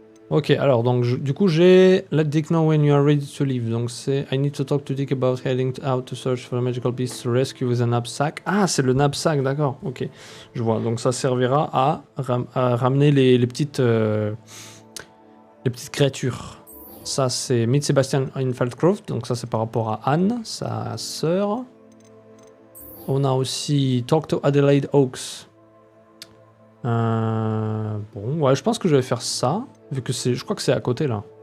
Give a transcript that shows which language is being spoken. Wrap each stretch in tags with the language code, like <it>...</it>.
<fr>Ok, alors, donc, du coup, j'ai...</fr> <en>Let Dick know when you are ready to leave.</en> <fr>Donc, c'est...</fr> <en>I need to talk to Dick about heading out to search for a magical beast to rescue with a knapsack.</en> <fr>Ah, c'est le knapsack, d'accord. Ok, je vois. Donc, ça servira à ramener les petites créatures. Ça, c'est</fr> <en>Meet Sebastian in Falcroft.</en> <fr>Donc, ça, c'est par rapport à Anne, sa sœur. On a aussi</fr> <en>Talk to Adelaide Oaks.</en> <fr>Bon, ouais, je pense que je vais faire ça. Vu que c'est... Je crois que c'est à côté, là.</fr>